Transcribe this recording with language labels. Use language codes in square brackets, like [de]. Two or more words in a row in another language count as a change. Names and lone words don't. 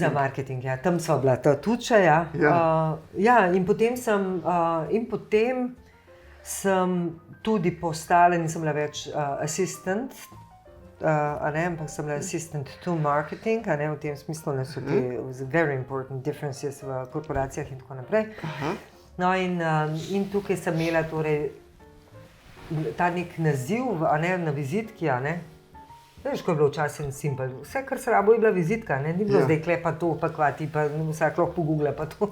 [sl] Za marketing, tam sva bila ta tuča, in potem sem tudi postala, nisem bila več assistant, ampak sem bila [en] assistant to marketing, [sl] v tem smislu, da so te [en] very important differences [sl] v korporacijah in tako naprej. No in tukaj sem imela torej ta nek naziv, na vizitki, veš, ko je bilo včasih simpel. Vse, kar se rabo, je bila vizitka, ni bilo zdaj klepa to, pa kvati, pa vsak lahko pogoogla, pa to.